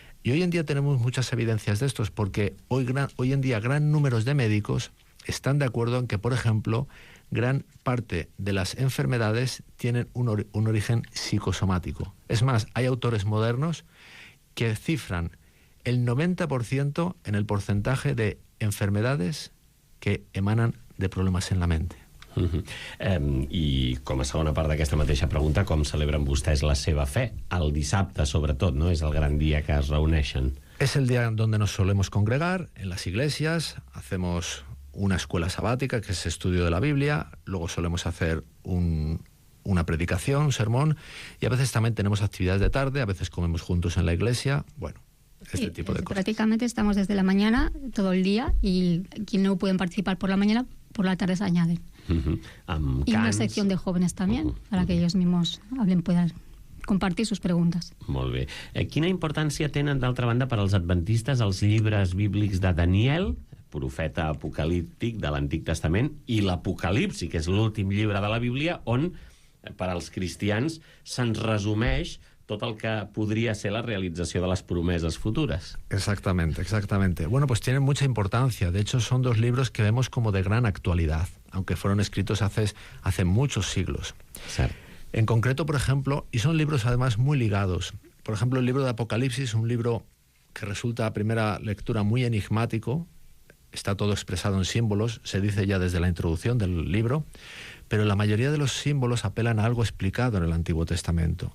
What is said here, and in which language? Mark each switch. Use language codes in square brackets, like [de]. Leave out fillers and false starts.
[es] Y hoy en día tenemos muchas evidencias de estos, porque hoy en día gran número de médicos están de acuerdo en que, por ejemplo, gran parte de las enfermedades tienen un origen psicosomático. Es más, hay autores modernos que cifran el 90% en el porcentaje de enfermedades que emanan de problemas en la mente. [ca] I com a segona part d'aquesta mateixa pregunta, com celebren vostès la seva fe? El dissabte, sobretot, no? És el gran dia que es reuneixen. [es] Es el día donde nos solemos congregar en las iglesias, hacemos una escuela sabática, que es estudio de la Biblia, luego solemos hacer una predicación, un sermón, y a veces también tenemos actividades de tarde, a veces comemos juntos en la iglesia, bueno, este tipo de cosas. Prácticamente estamos desde la mañana todo el día, y quienes no pueden participar por la mañana, por la tarde se añaden. Y una sección de jóvenes también, para que ellos mismos puedan compartir sus preguntes. [ca] Molt bé. Quina importància tenen, d'altra banda, per als adventistes els llibres bíblics de Daniel, profeta apocalíptic de l'Antic Testament, i l'Apocalipsi, que és l'últim llibre de la Bíblia, on, per als cristians, se'ns resumeix tot el que podria ser la realització de [es] las promesas futuras. Exactamente. Bueno, pues tienen mucha importancia. De hecho, son dos libros que vemos como de gran actualidad, aunque fueron escritos hace muchos siglos. Cierto. En concreto, por ejemplo, y son libros además muy ligados. Por ejemplo, el libro de Apocalipsis, un libro que resulta a primera lectura muy enigmático, está todo expresado en símbolos, se dice ya desde la introducción del libro, pero la mayoría de los símbolos apelan a algo explicado en el Antiguo Testamento.